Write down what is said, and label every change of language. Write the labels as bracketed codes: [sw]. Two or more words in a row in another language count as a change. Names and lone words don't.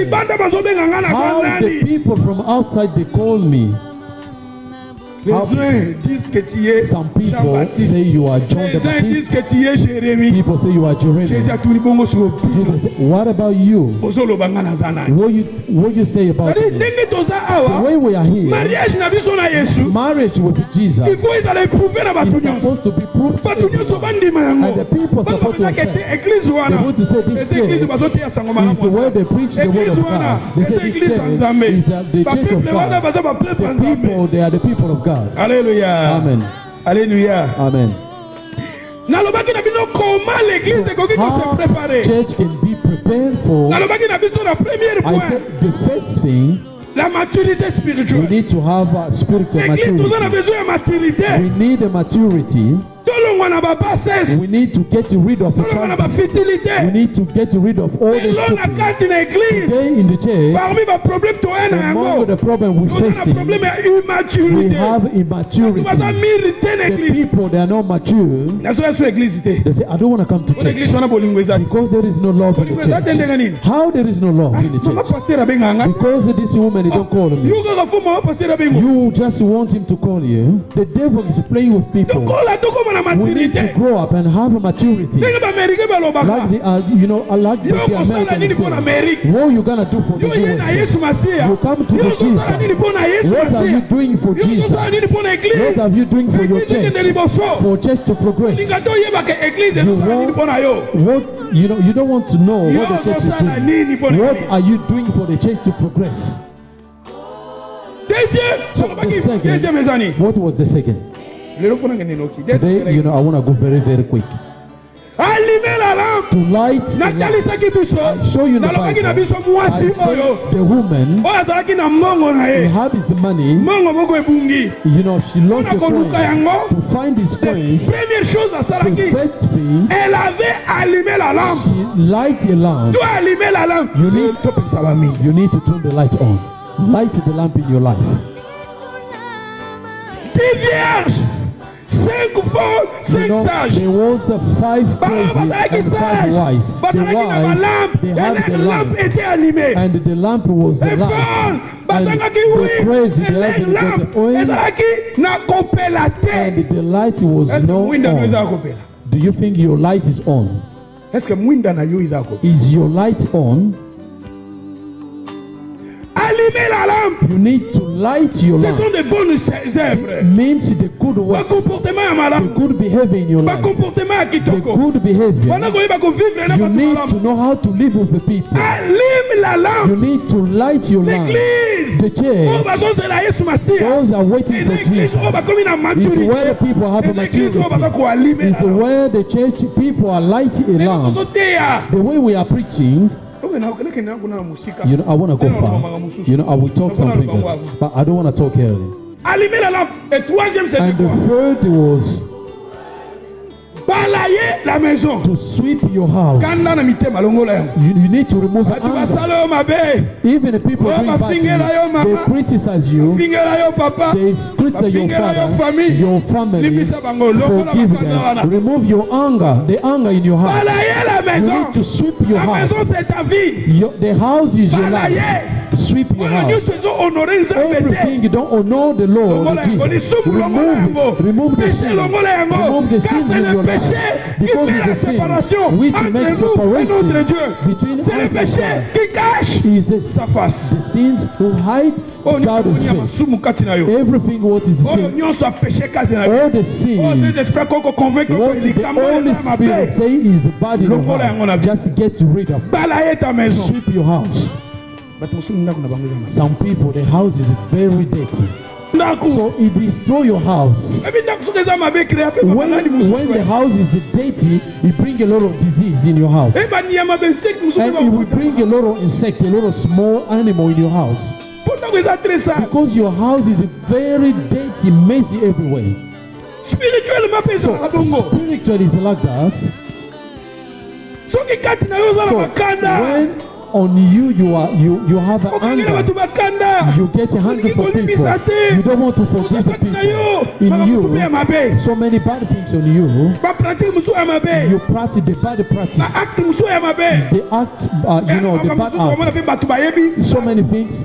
[ln] libanda bazobenga nga na [en] how the [ln] nani [en] people from outside they call me. [fr] Les uns disent que tu es [en] Some people Jean-Baptiste. say you are John the [fr] Les uns disent [en] Baptist. [fr] que tu es Jérémie. [en] People say you are Jeremy. [fr] Jésus a tout dit bongo sur [en] Jesus say, what about you? [ln] bozoloba nga naza nani. [en] What you say about [fr] C'est-à-dire, [en] me? [ln] ndenge toza [en] The [ln] awa, [en] way we are here, [ln] mariage na biso na Yesu, [en] marriage with Jesus [fr] il faut [ln] ezala éprouvé na [en] is [ln] bato nyonso. [en] supposed to be proved to [ln] Bato nyonso [en] everyone. [ln] bandima yango. [en] And the people [ln] Bano [en] supposed to [ln] babetaka ete [en] accept. [ln] église wana. [en] They want to say this [ln] Eza église [en] church [ln] bazoteya sango [en] is [ln] malamu. [en] where they preach the word [ln] Église [en] of [ln] wana, [en] God. They [ln] eza [en] say this [ln] église ya [en] church [ln] Nzambe. [en] is the church of [ln] Bapeuple wana [en] God. [ln] baza bapeuple ya [en] The [ln] Nzambe. [en] people, they are the people of God. Alléluia. Amen. Alléluia. Amen. [ln] Nalobaki na bino [fr] comment l'église [ln] ekoki ko se [en] How [ln] préparer. [en] church can be prepared for, [ln] Nalobaki na biso na premier [en] I [ln] point, [en] said the first thing, [fr] la maturité [en] we [fr] spirituelle. [en] need to have a spiritual [ln] L'église toza na [en] maturity. [ln] besoin ya maturité. [en] We need a maturity. [ln] Tolongwa na babassesse. [en] We need to get rid of the [ln] Tolongwa na [en] childish. We [ln] bafutilité. [en] need to get rid of all the [ln] Lelo na [en] stupid. [ln] kati na église. [en] Today in the church, [ln] Parmi baproblème toya na [en] among [ln] yango. [en] the problem we're [ln] Toza na [en] facing, [ln] problème ya [en] we [ln] immaturité. [en] have [ln] Bato baza [en] immaturity. [ln] mirite na [en] The [ln] église. [en] people, they are not mature. [ln] Nazoya so église te. [en] They say, I don't want to come to [ln] Wana église [en] church [ln] wana bolingo eza. [en] because there is no love in the [ln] Bolingo eza te ndenge [en] church. [ln] nini? [en] How there is no love in the [ln] Mama [en] church? [ln] pasteur abenga nga. [en] Because this woman, he don't call me. [ln] Yo kaka fo mama pasteur abenga. [en] You just want him to call you. The devil is playing with people. [ln] Tokola tokoma na [en] We need to [ln] maturité. [en] grow up and have a maturity. [ln] Ndenge baaméricain balobaka. [en] Like like [ln] Yo [en] the [ln] kosala nini [en] Americans [ln] mpo na [en] say. [ln] Amérique? [en] What you gonna do for the [ln] Yo ye na [en] USA? [ln] Yesu Masiya. [en] You come to [ln] Yo [en] the [ln] kosala nini [en] Jesus. [ln] mpo na Yesu [en] What are you [ln] Masiya? [en] doing for [ln] Yo kosala nini [en] Jesus? [ln] mpo na [en] What [ln] église? [en] are you doing for your [ln] Église ekende [en] church? [ln] liboso. [en] For church to progress. [ln] Linga toyebaka église [en] You [ln] ezosala nini mpo na yo. [en] What you don't want to know [ln] Yo [en] what the church is [ln] kosala nini mpo [en] doing. [ln] na [en] What [ln] église? [en] are you doing for the church to progress? So the second- [ln] Deuxième ezani. [en] What was the second? [ln] Lelo fona ngene noki. [en] Today, I want to go very, very quick. [fr] Allumer la lampe. [en] To light the lamp. [ln] Natalisaki biso. [en] I show you the [ln] Nalobaki na [en] Bible. [ln] biso [en] I [ln] mwasi oyo. [en] said the woman, [ln] Oyo azalaki na mbongo na [en] he [ln] ye. [en] had his money. [ln] Mbongo moko ebungi. [en] She lost the [ln] Mpona koluka [en] coins. [ln] yango. [en] To find his coins, [fr] Première chose [en] the [ln] asalaki. [en] first thing, [fr] Elle avait allumé la lampe. [en] she light a lamp. [fr] Tu as allumé la lampe. [en] You need- [ln] topelisa bamini. [en] You need to turn the light on. Light the lamp in your life. [fr] 10 vierges, 5 folles, 5 sages. [en] There was five crazy [ln] Bazalaki [en] and five sage. wise. The [ln] Bazalaki na [en] wise, [ln] balampe. [en] they [fr] Et [en] had the [fr] leur lampe [en] lamp, [fr] était allumée. [en] and the lamp was [fr] Les [en] the light. [fr] folles, [en] And [ln] bazalaki [en] the [fr] oui. [en] crazy, [fr] Et [en] they [fr] leur [en] had [fr] lampe [en] the oil, [ln] ezalaki na kopela te. [en] and the light was [fr] Est-ce que [en] no [ln] mwinda no eza [en] on. [ln] kopela? [en] Do you think your light is on? [fr] Est-ce que [ln] mwinda na yo eza kopela? [en] Is your light on? [fr] Allumer la lampe. [en] You need to light your [fr] Ce [en] lamp. [fr] sont des bonnes œuvres. [en] Means the good [ln] Ba [en] works, [ln] comportement ya [en] the [ln] malamu. [en] good behavior in your [ln] Ba [en] life, [ln] comportement ya [en] the [ln] kitoko. [en] good behavior. [ln] Wana koyeba kovivre na [en] You [ln] bato [en] need [ln] malamu. [en] to know how to live with the people. [fr] Allume la [en] You [fr] lampe. [en] need to light your lamp. [fr] L'église. [en] The [ln] Oyo [en] church, [ln] bazozela Yesu Masiya. [en] those are waiting [fr] Les [en] for [ln] églises oyo [en] Jesus. [ln] bakomi na [en] It's [ln] maturité. [en] where the people have a [fr] Les églises [ln] oyo baza [en] maturity. [ln] koallume [en] It's [fr] la lampe. [en] where the church people are lighting a lamp. [ln] Tozoteya. [en] The way we are preaching, [ln] Lekende kuna na musika. [en] I want to go far. I will talk something else, but I don't want to talk early. [fr] Allumer la lampe. Et troisième, c'était [en] And the [fr] quoi? [en] third was [fr] Balayer la maison. [en] to sweep your house. [ln] Kanda na mitema longola yango. [en] You need to remove [ln] Bato [en] anger. [ln] basala yo mabe. [en] Even the people [ln] Oh, [en] doing bad to [ln] bafingela yo, [en] you, [ln] mama. [en] they criticize you. [ln] Fingela yo papa. [en] They criticize your [ln] Bafingela yo [en] father, [ln] famille. [en] your family. [ln] Limbisa bango longola [en] Forgive [ln] bakanda wana. [en] them. Remove your anger, the anger in your heart. [fr] Balayer la [en] You [fr] maison. [en] need to sweep your [fr] La [en] house. [fr] maison c'est ta vie. [en] The house is your life. [fr] Balayer. [en] Sweep your [ln] Wana [en] house. [ln] nyonso ezo honore Nzambe te. [en] Everything you don't honor the Lord [ln] Longola yango, [en] Jesus. [ln] lisumu longola yango. [en] Remove the [ln] Péché [en] sin. [ln] longola yango. [en] Remove the [fr] Car [en] sins [fr] c'est [en] in [fr] le [en] your life. [fr] péché qui [en] Because [fr] fait [en] it's [fr] la [en] a sin [fr] séparation [en] which [fr] entre [en] makes [fr] nous et notre [en] separation [fr] Dieu. [en] between [fr] C'est le [en] us and [fr] péché [en] God. [fr] qui cache [en] Is [fr] sa face. [en] the sins who hide [ln] Oyo nyonso [en] God's [ln] ya [en] face. [ln] masumu kati na yo. [en] Everything what is [ln] Oyo [en] sin, [ln] nyonso ya péché kati na yo. [en] all the [ln] Oh, [en] sins, [ln] Saint-Esprit koko convainc [en] what [ln] koko [en] the [ln] likambo [en] Holy [ln] eza [en] Spirit [ln] mabe. [en] say is bad in your [ln] Longola yango na [en] heart. [ln] vie. [en] Just get rid of. [fr] Balayer ta maison. [en] Sweep your house. [ln] Bato mosusu ndako na bango eza mabe. [en] Some people, the house is very dirty. [ln] Ndako. [en] So it destroy your house. [ln] Ebi ndako soki eza mabe créa pe bamaladi [en] When the [ln] mosusu. [en] house is dirty, it brings a lot of disease in your house. [ln] Eba niyama be insecte mosusu [en] And [ln] ba [en] it will [ln] okuta. [en] bring a lot of insect, a lot of small animal in your house. [ln] Po ndako eza [fr] très sale. [en] Because your house is very dirty, messy everywhere. [ln] Spirituellement pe [en] So [ln] ezalaka bongo. [en] spiritual is like that. [ln] Soki kati na yo oza na [en] So [ln] makanda. [en] when on you you have an anger. You get hungry for people. You don't want to forgive people. In you, so many bad things on you. You practice the bad practice. The act, the bad act. So many things.